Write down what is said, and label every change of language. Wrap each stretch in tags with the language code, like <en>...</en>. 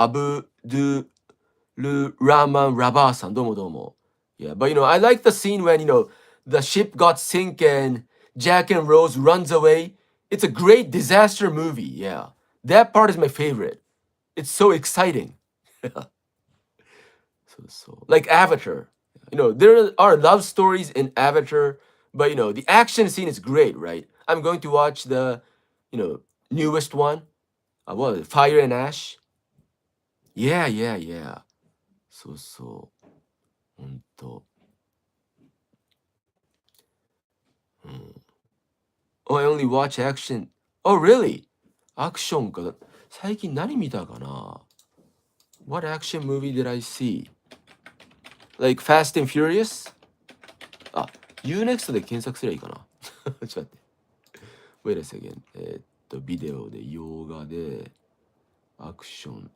<ja>アブドゥルラーマンラバーさん。どうもどうも。</ja> <en>Yeah, but I like the scene when, the ship got sink and Jack and Rose runs away. It's a great disaster movie. Yeah. That part is my favorite. It's so exciting. So like Avatar. There are love stories in Avatar, but the action scene is great, right? I'm going to watch the, you know, newest one. What is it? Fire and Ash. Yeah, yeah, yeah.</en> <ja>そうそう。ほんと。</ja> <en>うん。Oh, I only watch action. Oh, really?</en> <ja>アクションか。最近何見たかな？</ja> <en>What action movie did I see? Like Fast and Furious?</en> <ja>あ、Unext で検索すればいいかな。ちょっと待って。</ja> <en>Wait a second.</en> <ja>ビデオで、洋画で、アクション。</ja>